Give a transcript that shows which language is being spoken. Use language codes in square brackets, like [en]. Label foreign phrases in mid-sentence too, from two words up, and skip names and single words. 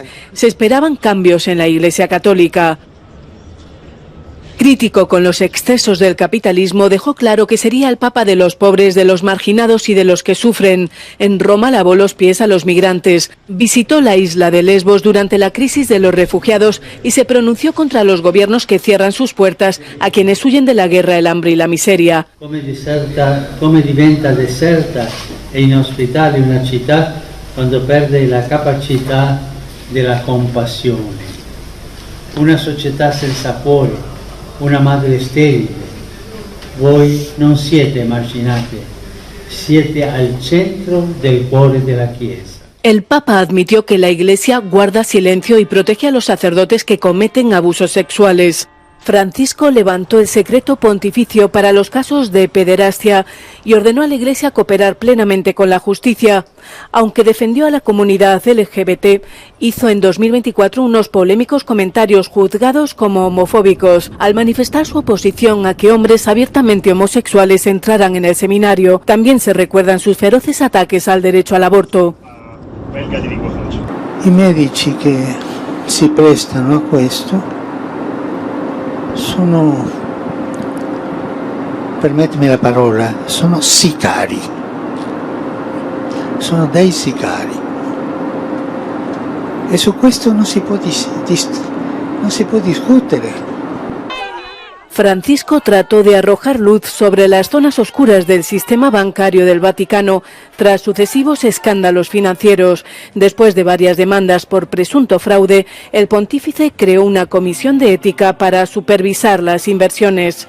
[es] Se esperaban cambios en la Iglesia Católica. Crítico con los excesos del capitalismo, dejó claro que sería el papa de los pobres, de los marginados y de los que sufren. En Roma lavó los pies a los migrantes, visitó la isla de Lesbos durante la crisis de los refugiados y se pronunció contra los gobiernos que cierran sus puertas a quienes huyen de la guerra, el hambre y la miseria. [it] Come diventa deserta e inospitale una città quando perde la capacità della compassione. Una società senza cuore. Una madre sterile. Voi non siete emarginati, siete al centro del cuore della Chiesa. [es] El Papa admitió que la Iglesia guarda silencio y protege a los sacerdotes que cometen abusos sexuales. Francisco levantó el secreto pontificio para los casos de pederastia y ordenó a la Iglesia cooperar plenamente con la justicia. Aunque defendió a la comunidad LGBT, hizo en 2024 unos polémicos comentarios juzgados como homofóbicos al manifestar su oposición a que hombres abiertamente homosexuales entraran en el seminario. También se recuerdan sus feroces ataques al derecho al aborto. [it] I medici che si prestano a questo sono, permettimi la parola, sono sicari, sono dei sicari e su questo non si può discutere. [es] Francisco trató de arrojar luz sobre las zonas oscuras del sistema bancario del Vaticano tras sucesivos escándalos financieros. Después de varias demandas por presunto fraude, el pontífice creó una comisión de ética para supervisar las inversiones.